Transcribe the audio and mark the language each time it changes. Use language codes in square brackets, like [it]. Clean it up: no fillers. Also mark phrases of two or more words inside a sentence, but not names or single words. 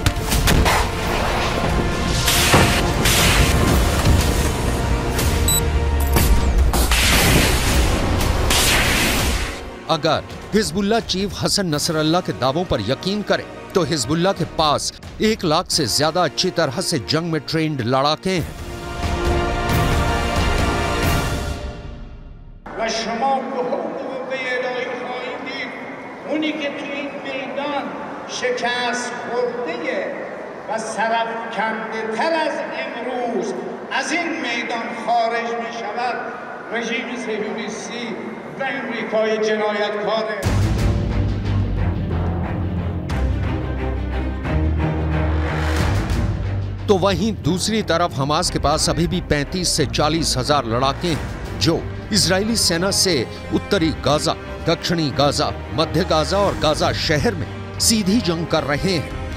[hi] अगर हिजबुल्लाह चीफ हसन नसरल्लाह के दावों पर यकीन करें, तो हिजबुल्लाह के पास 1 लाख से ज्यादा अच्छी तरह से जंग में ट्रेंड लड़ाके हैं। [fa] شکست خورده و سرفکنده از امروز از این میدان خارج می شود رژیم صهیونیستی و امریکای جنایتکاره. [hi] तो वहीं दूसरी तरफ हमास के पास अभी भी 35 से 40 हजार लड़ाके हैं, जो इजरायली सेना से उत्तरी गाजा, दक्षिणी गाजा, मध्य गाजा और गाजा शहर में सीधी जंग कर रहे हैं।